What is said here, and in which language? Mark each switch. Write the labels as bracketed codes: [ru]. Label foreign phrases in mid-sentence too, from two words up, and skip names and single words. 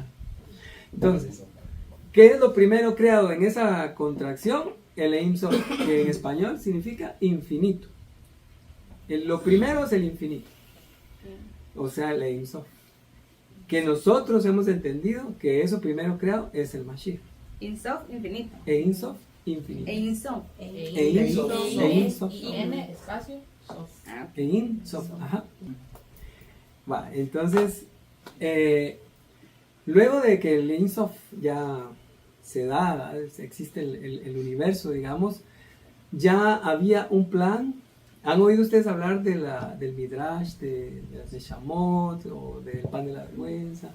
[es] Entonces, ¿qué es lo primero creado en esa contracción? El Ein Sof, que en español significa infinito. Lo primero es el infinito. O sea, el Ein Sof. Que nosotros hemos entendido que eso primero creado es el Mashiach. Insof, infinito. Ein Sof, infinito. Insof. Ein Sof. N, espacio, sof. Ein Sof, ajá. Va, entonces, luego de que el Ein Sof ya se da, existe el universo, digamos, ya había un plan. ¿Han oído ustedes hablar del Midrash, de las Neshamot, o del pan de la vergüenza?